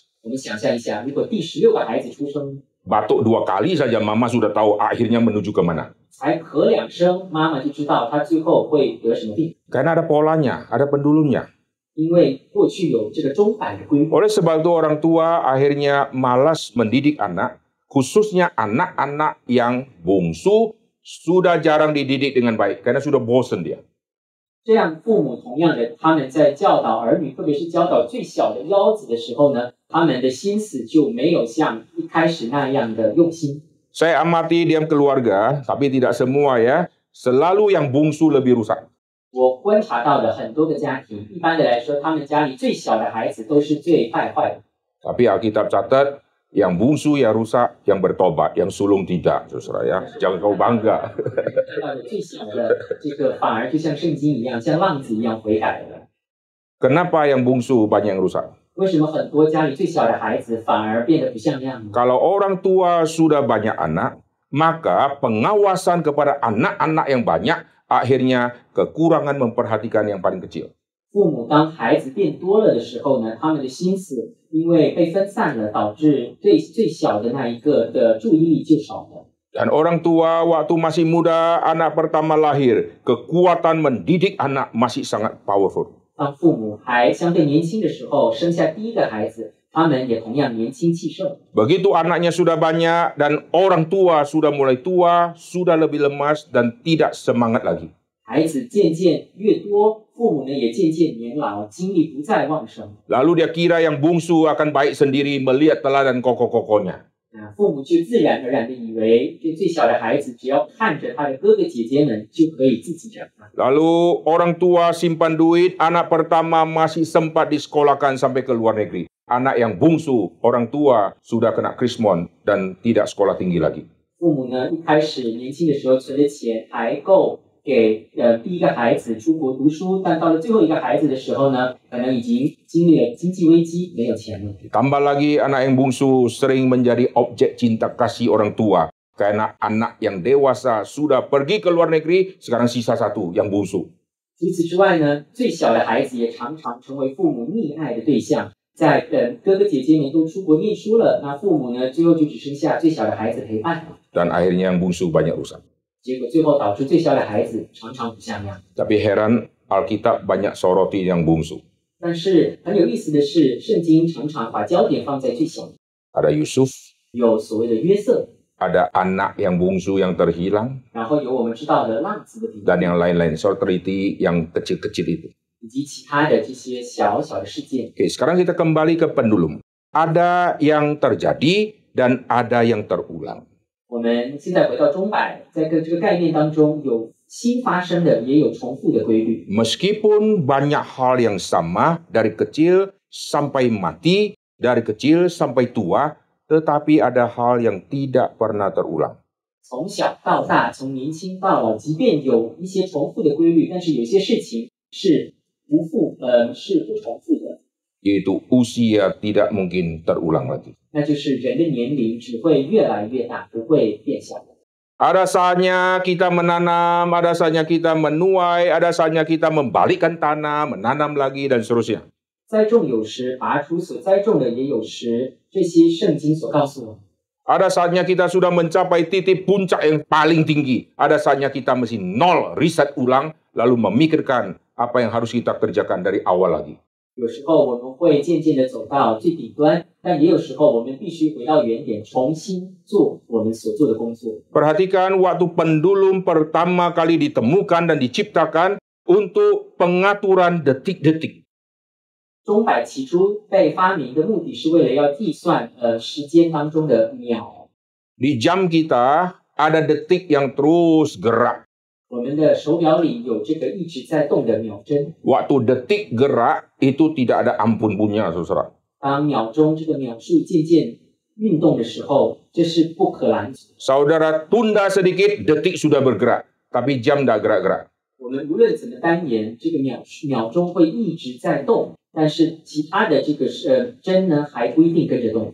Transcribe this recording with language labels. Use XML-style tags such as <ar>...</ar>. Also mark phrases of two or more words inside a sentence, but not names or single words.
<zh>我们想象一下，如果第16个孩子出生，</zh> <id>Batuk 2 kali saja mama sudah tahu akhirnya menuju ke mana.</id> <zh>才咳2声，妈妈就知道他最后会得什么病，</zh> <id>Karena ada polanya, ada pendulumnya.</id> <zh>因为过去有这个钟摆的规律。</zh> <id>Oleh sebab itu orang tua akhirnya malas mendidik anak, khususnya anak-anak yang bungsu sudah jarang dididik dengan baik karena sudah bosan dia.</id> <zh>这样，父母同样的，他们在教导儿女，特别是教导最小的腰子的时候呢，他们的心思就没有像一开始那样的用心。</zh> <id>Saya amati diam keluarga, tapi tidak semua ya, selalu yang bungsu lebih rusak.</id> <zh>我观察到的很多个家庭，一般的来说，他们家里最小的孩子都是最败坏的。</zh> <id>Tapi Alkitab catat, yang bungsu yang rusak, yang bertobat, yang sulung tidak, saudara ya. Jangan kau bangga.</id> <zh>看到的最小的这个反而就像圣经一样，像浪子一样悔改了。</zh> <id>Kenapa yang bungsu banyak yang rusak?</id> <zh>为什么很多家里最小的孩子反而变得不像样呢？</zh> <id>Kalau orang tua sudah banyak anak, maka pengawasan kepada anak-anak yang banyak akhirnya kekurangan memperhatikan yang paling kecil.</id> <zh>父母当孩子变多了的时候呢，他们的心思因为被分散了，导致对最小的那一个的注意力就少了。</zh> <id>Dan orang tua waktu masih muda, anak pertama lahir, kekuatan mendidik anak masih sangat powerful.</id> <zh>当父母还相对年轻的时候，生下第一个孩子，他们也同样年轻气盛。</zh> <id>Begitu anaknya sudah banyak dan orang tua sudah mulai tua, sudah lebih lemas dan tidak semangat lagi.</id> <zh>孩子渐渐越多，父母呢也渐渐年老，精力不再旺盛。</zh> <id>Lalu dia kira yang bungsu akan baik sendiri melihat teladan kokoh-kokohnya.</id> <zh>父母就自然而然的以为，这最小的孩子只要看着他的哥哥姐姐们，就可以自己长大。</zh> <id>Lalu orang tua simpan duit, anak pertama masih sempat disekolahkan sampai ke luar negeri. Anak yang bungsu, orang tua sudah kena krismon dan tidak sekolah tinggi lagi.</id> <zh>父母呢，一开始年轻的时候存的钱还够给第一个孩子出国读书，但到了最后一个孩子的时候呢，可能已经经历了经济危机，没有钱了。</zh> <id>Tambah lagi anak yang bungsu sering menjadi objek cinta kasih orang tua. Karena anak yang dewasa sudah pergi ke luar negeri, sekarang sisa satu, yang bungsu.</id> <zh>除此之外呢，最小的孩子也常常成为父母溺爱的对象。在哥哥姐姐们都出国念书了，那父母呢，最后就只剩下最小的孩子陪伴了。</zh> <id>Dan akhirnya yang bungsu banyak rusak.</id> <zh>结果最后导致最小的孩子常常不像样。</zh> <id>Tapi heran, Alkitab banyak soroti yang bungsu.</id> <zh>但是很有意思的是，圣经常常把焦点放在最小的，</zh> <id>Ada Yusuf,</id> <zh>有所谓的约瑟，</zh> <id>ada anak yang bungsu yang terhilang,</id> <zh>然后有我们知道的浪子的比喻，</zh> <id>dan yang lain-lain. Soroti yang kecil-kecil itu.</id> <zh>以及其他的这些小小的事件。</zh> <id>Oke, sekarang kita kembali ke pendulum. Ada yang terjadi dan ada yang terulang.</id> <zh>我们现在回到钟摆，在这个概念当中，有新发生的，也有重复的规律。</zh> <id>Meskipun banyak hal yang sama dari kecil sampai mati, dari kecil sampai tua, tetapi ada hal yang tidak pernah terulang.</id> <zh>从小到大，从年轻到老，即便有一些重复的规律，但是有些事情是不重复的。</zh> <id>Yaitu usia tidak mungkin terulang lagi.</id> <zh>那就是人的年龄只会越来越大，不会变小的。</zh> <id>Ada saatnya kita menanam, ada saatnya kita menuai, ada saatnya kita membalikkan tanah, menanam lagi, dan seterusnya.</id> <zh>栽种有时，拔出所栽种的也有时，这些圣经所告诉我们。</zh> <id>Ada saatnya kita sudah mencapai titik puncak yang paling tinggi. Ada saatnya kita mesti nol, riset ulang, lalu memikirkan apa yang harus kita kerjakan dari awal lagi.</id> <zh>有时候我们会渐渐的走到最顶端，但也有时候我们必须回到原点，重新做我们所做的工作。</zh> <id>Perhatikan waktu pendulum pertama kali ditemukan dan diciptakan untuk pengaturan detik-detik.</id> <zh>钟摆起初被发明的目的是为了要计算时间当中的秒。</zh> <id>Di jam kita ada detik yang terus gerak.</id> <zh>我们的手表里有这个一直在动的秒针。</zh> <id>Waktu detik gerak itu tidak ada ampun punya, saudara.</id> <zh>当秒钟这个秒数渐渐运动的时候，这是不可拦阻。</zh> <id>Saudara tunda sedikit, detik sudah bergerak. Tapi jam tidak gerak-gerak.</id> <zh>我们无论怎么单言，这个秒钟会一直在动，但是其他的这个针呢还不一定跟着动。</zh>